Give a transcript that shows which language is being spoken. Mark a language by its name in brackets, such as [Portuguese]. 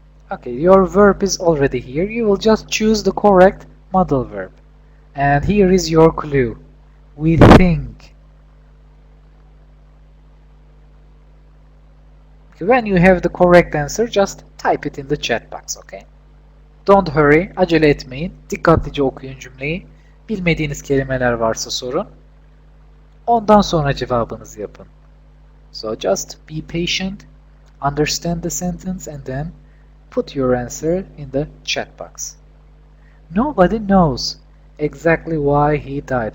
[English] Okay, your verb is already here. You will just choose the correct modal verb. And here is your clue. We think. Okay, when you have the correct answer, just type it in the chat box, okay? Don't hurry, [Turkish] acele etmeyin. Dikkatlice okuyun cümleyi. Bilmediğiniz kelimeler varsa sorun. Ondan sonra cevabınızı yapın. [English] So just be patient, understand the sentence, and then put your answer in the chat box. Nobody knows exactly why he died.